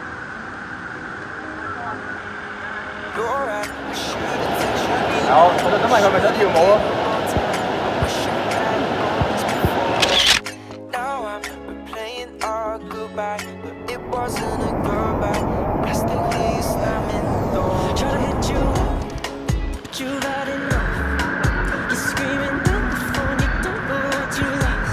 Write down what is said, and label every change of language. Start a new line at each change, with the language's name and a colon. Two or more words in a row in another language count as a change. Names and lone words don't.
English: You're right, I should've taken you.
Cantonese: 有，我就想問佢咪想跳舞咯。
English: Now I'm replaying our goodbye, but it wasn't a goodbye. I still hear you slamming the door. Try to hit you, but you got enough. You're screaming down the phone, you don't know what you lost.